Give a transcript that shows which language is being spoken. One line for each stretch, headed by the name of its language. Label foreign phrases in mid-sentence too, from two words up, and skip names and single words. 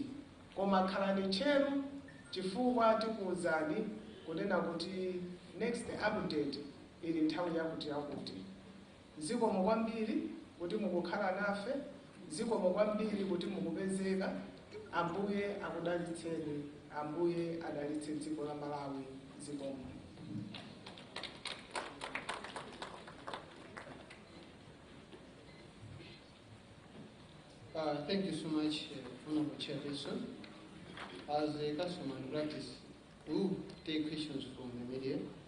Nyanja: Koma khalani tcheru chifukwa tikuwuzani kunena kuti
English: next update
Nyanja: ili nthawi yakuti yakuti. Zikomo kwambiri kuti mukukhala nafe, zikomo kwambiri kuti mukupezeka. Ambuye akudalitseni, Ambuye adalitse dziko la Malawi. Zikomo.
English: Thank you so much, Honorable Chairperson. As a custom and practice, we will take questions from the media.